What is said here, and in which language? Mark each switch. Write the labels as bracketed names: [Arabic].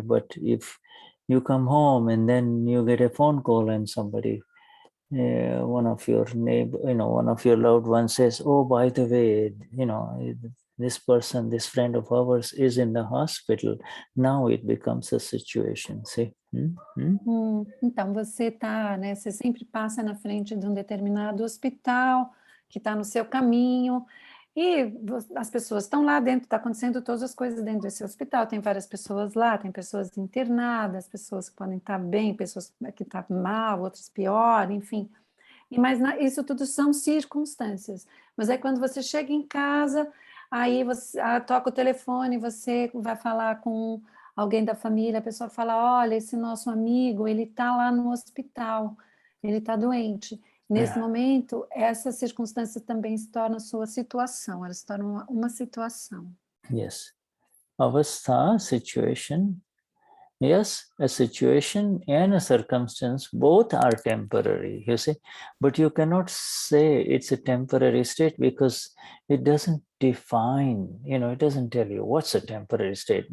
[English] But if you come home and then you get a phone call and somebody, one of your neighbor, one of your loved ones says, oh, by the way, this person, this friend of ours is in the hospital. Now it becomes a situation, see? [Portuguese] Então, você né? Você sempre passa na frente de um determinado hospital que está no seu caminho e as pessoas estão lá dentro, está acontecendo todas as coisas dentro desse hospital, tem várias pessoas lá, tem pessoas internadas, pessoas que podem estar bem, pessoas que estão mal, outras pior, enfim. Mas isso tudo são circunstâncias. Mas aí quando você chega em casa, aí você toca o telefone, você vai falar com alguém da família, a pessoa fala, olha, esse nosso amigo, ele está lá no hospital, ele está doente. Nesse momento, essa circunstância também se torna sua situação, ela se torna uma situação. [English] Yes. Avastha, situation. Yes, a situation and a circumstance, both are temporary, you see. But you cannot say it's a temporary state because it doesn't define, it doesn't tell you what's a temporary state.